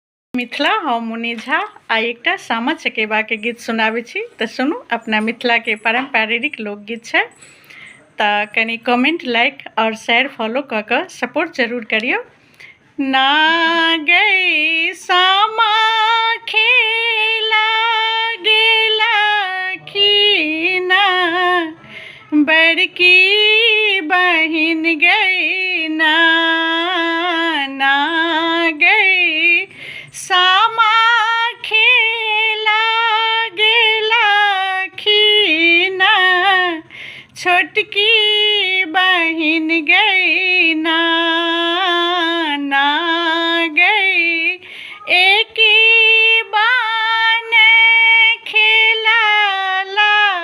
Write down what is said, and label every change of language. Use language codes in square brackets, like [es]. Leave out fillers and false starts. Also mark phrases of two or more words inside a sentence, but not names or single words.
[mai] मिथिला हम मुनि झा आई एकटा सामा चकेबा के गीत सुनाबै छी तऽ सुनू। अपना मिथिला के पारंपरिक लोकगीत छै तऽ कनी [en] comment like [mai] और [en] share follow [mai] कऽ कऽ सपोर्ट जरूर करियो। ना गई सामा खेला गेला खीना, बड़की बहिन गई ना, ना गई सामा खेला गेला खीना, छोटकी बहिन गई ना, ना गई एक बान खेला ला